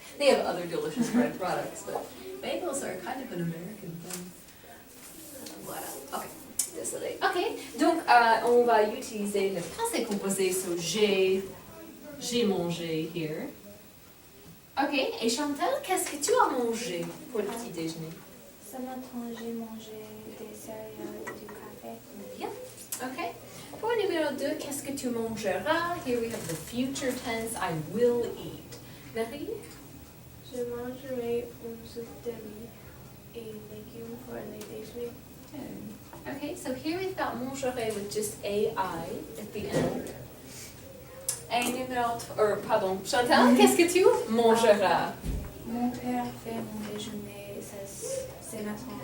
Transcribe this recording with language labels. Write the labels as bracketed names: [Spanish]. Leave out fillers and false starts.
[English] They have other delicious bread products, but bagels are kind of an American thing. [French] Voilà. Ok. Désolée. Ok. Donc, on va utiliser le passé composé, so j'ai mangé here. Ok. Et Chantal, qu'est-ce que tu as mangé pour le petit déjeuner? Ce matin, j'ai mangé des céréales et du café. Bien. Ok. Pour numéro 2, qu'est-ce que tu mangeras? [English] Here we have the future tense, I will eat. Marie? [French] Je mangerai une soupe de riz et légumes pour les déjeuners. [English] Okay, so here we've got mangerai with just AI at the end. [French] Et numéro 3, pardon, Chantal, qu'est-ce que tu mangeras? Mon père fait mon déjeuner c'est maintenant.